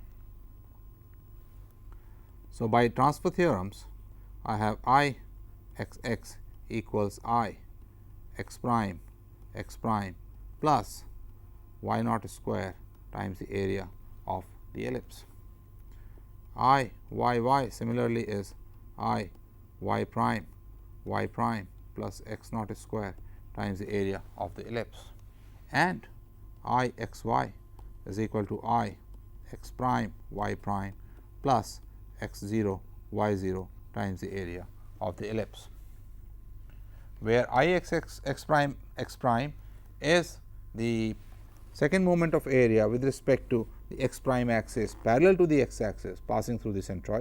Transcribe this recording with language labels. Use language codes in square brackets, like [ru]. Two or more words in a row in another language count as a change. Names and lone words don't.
[en] So, by transfer theorems, I have I x x equals I x prime plus y naught square times the area of the ellipse. I y y similarly is I y prime plus x naught square times the area of the ellipse, and I x y is equal to I x prime y prime plus x 0 y 0 times the area of the ellipse, where I x prime is the second moment of area with respect to the x prime axis parallel to the x axis passing through the centroid.